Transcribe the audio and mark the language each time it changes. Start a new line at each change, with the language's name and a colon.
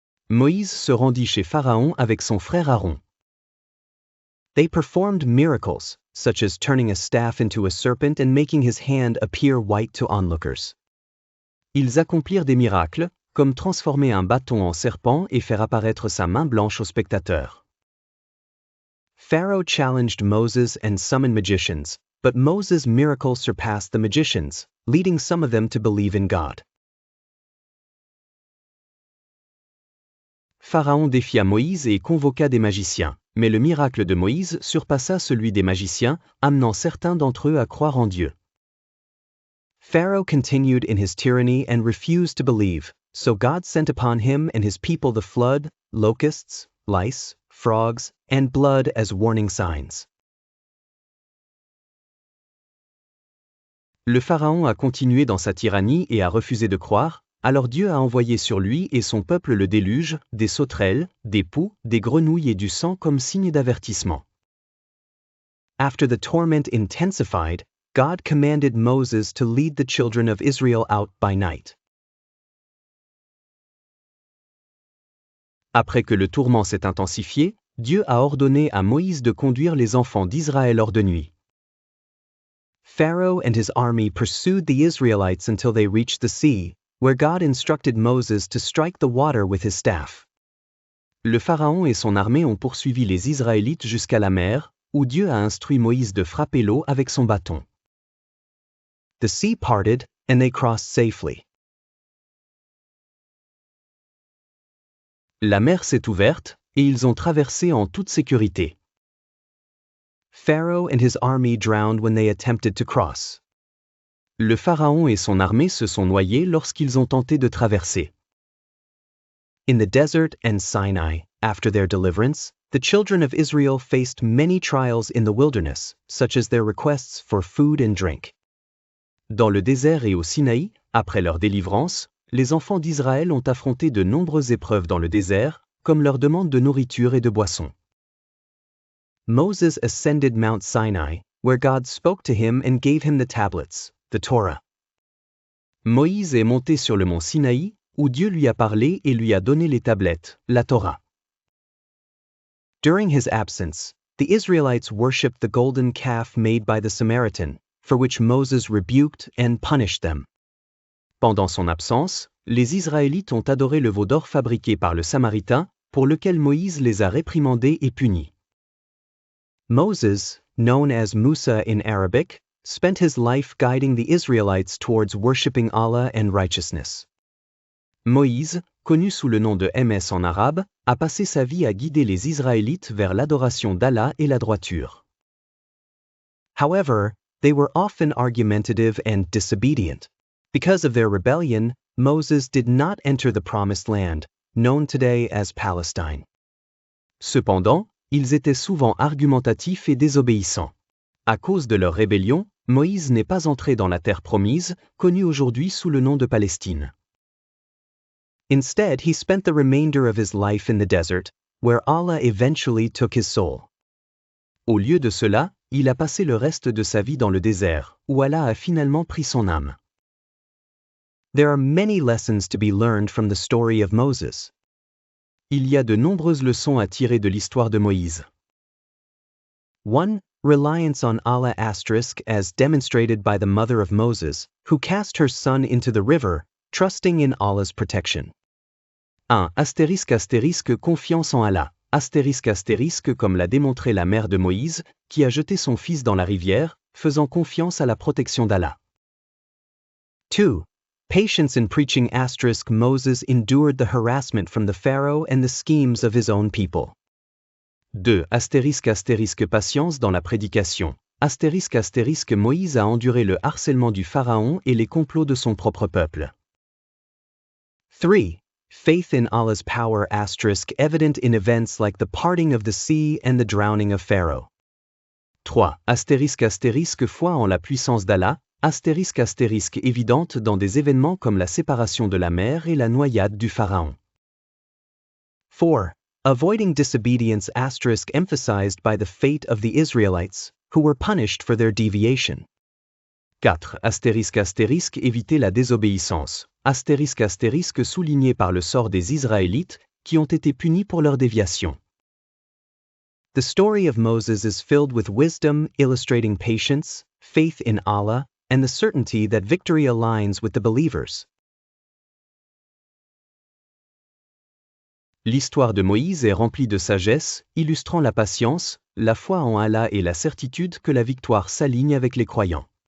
French: Moïse se rendit chez Pharaon avec son frère Aaron.
English: They performed miracles, such as turning a staff into a serpent and making his hand appear white to onlookers.
French: Ils accomplirent des miracles, comme transformer un bâton en serpent et faire apparaître sa main blanche aux spectateurs.
English: Pharaoh challenged Moses and summoned magicians, but Moses' miracle surpassed the magicians, leading some of them to believe in God.
French: Pharaon défia Moïse et convoqua des magiciens, mais le miracle de Moïse surpassa celui des magiciens, amenant certains d'entre eux à croire en Dieu.
English: Pharaoh continued in his tyranny and refused to believe, so God sent upon him and his people the flood, locusts, lice, frogs, and blood as warning signs.
French: Le Pharaon a continué dans sa tyrannie et a refusé de croire, alors Dieu a envoyé sur lui et son peuple le déluge, des sauterelles, des poux, des grenouilles et du sang comme signe d'avertissement.
English: after the torment intensified, God commanded Moses to lead the children of Israel out by night.
French: Après que le tourment s'est intensifié, Dieu a ordonné à Moïse de conduire les enfants d'Israël hors de nuit.
English: Pharaoh and his army pursued the Israelites until they reached the sea, where God instructed Moses to strike the water with his staff.
French: Le Pharaon et son armée ont poursuivi les Israélites jusqu'à la mer, où Dieu a instruit Moïse de frapper l'eau avec son bâton.
English: The sea parted, and they crossed safely.
French: La mer s'est ouverte, et ils ont traversé en toute sécurité.
English: Pharaoh and his army drowned when they attempted to cross.
French: Le Pharaon et son armée se sont noyés lorsqu'ils ont tenté de traverser.
English: In the desert and Sinai, after their deliverance, the children of Israel faced many trials in the wilderness, such as their requests for food and drink.
French: Dans le désert et au Sinaï, après leur délivrance, les enfants d'Israël ont affronté de nombreuses épreuves dans le désert, comme leur demande de nourriture et de boisson.
English: Moses ascended Mount Sinai, where God spoke to him and gave him the tablets, the Torah.
French: Moïse est monté sur le mont Sinaï, où Dieu lui a parlé et lui a donné les tablettes, la Torah.
English: During his absence, the Israelites worshipped the golden calf made by the Samaritan, for which Moses rebuked and punished them.
French: Pendant son absence, les Israélites ont adoré le veau d'or fabriqué par le Samaritain, pour lequel Moïse les a réprimandés et punis.
English: Moses, known as Musa in Arabic, spent his life guiding the Israelites towards worshipping Allah and righteousness.
French: Moïse, connu sous le nom de MS en arabe, a passé sa vie à guider les Israélites vers l'adoration d'Allah et la droiture.
English: However, they were often argumentative and disobedient. Because of their rebellion, Moses did not enter the Promised Land, known today as Palestine.
French: Cependant, ils étaient souvent argumentatifs et désobéissants. À cause de leur rébellion, Moïse n'est pas entré dans la terre promise, connue aujourd'hui sous le nom de Palestine.
English: Instead, he spent the remainder of his life in the desert, where Allah eventually took his soul.
French: Au lieu de cela, il a passé le reste de sa vie dans le désert, où Allah a finalement pris son âme.
English: There are many lessons to be learned from the story of Moses.
French: Il y a de nombreuses leçons à tirer de l'histoire de Moïse.
English: 1. Reliance on Allah as demonstrated by the mother of Moses, who cast her son into the river, trusting in Allah's protection.
French: 1. Confiance en Allah. Comme l'a démontré la mère de Moïse, qui a jeté son fils dans la rivière, faisant confiance à la protection d'Allah.
English: 2. Patience in preaching Moses endured the harassment from the Pharaoh and the schemes of his own people.
French: 2. Patience dans la prédication. Moïse a enduré le harcèlement du Pharaon et les complots de son propre peuple.
English: 3. Faith in Allah's power evident in events like the parting of the sea and the drowning of Pharaoh.
French: 3. Foi en la puissance d'Allah, évidente dans des événements comme la séparation de la mer et la noyade du Pharaon.
English: 4. Avoiding disobedience emphasized by the fate of the Israelites, who were punished for their deviation.
French: 4. Éviter la désobéissance. Souligné par le sort des Israélites, qui ont été punis pour leur déviation.
English: The story of Moses is filled with wisdom, illustrating patience, faith in Allah, and the certainty that victory aligns with the believers.
French: L'histoire de Moïse est remplie de sagesse, illustrant la patience, la foi en Allah et la certitude que la victoire s'aligne avec les croyants.